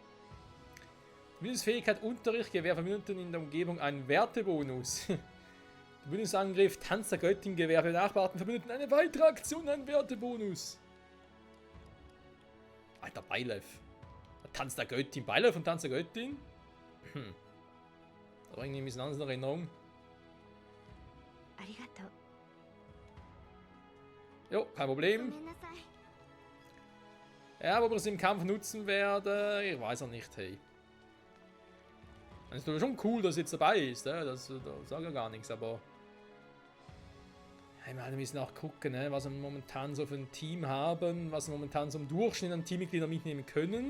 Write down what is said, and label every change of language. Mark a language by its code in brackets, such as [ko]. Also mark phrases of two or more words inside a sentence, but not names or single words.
[de] Bündnisfähigkeit Unterricht gewährt Verbündeten in der Umgebung einen Wertebonus. Bündnisangriff, Tanz der Göttin, Gewehr für Nachbarten, Verbündeten, eine weitere Aktion, ein Wertebonus. Alter, Beilev. Tanz der Göttin, Beilev und Tanz der Göttin? Da bringe ich ein bisschen anders in Erinnerung. [ja] ありがとう。 [de] Jo, kein [ja] ご [de] Problem. [ja] めんなさい。 [de] Ja, ob wir es im Kampf nutzen werden, ich weiß auch nicht, hey. Es ist natürlich schon cool, dass es jetzt dabei ist, das sage ich gar nichts, aber... Ja, wir müssen auch gucken, was wir momentan so für ein Team haben, was wir momentan so im Durchschnitt an Teammitgliedern mitnehmen können.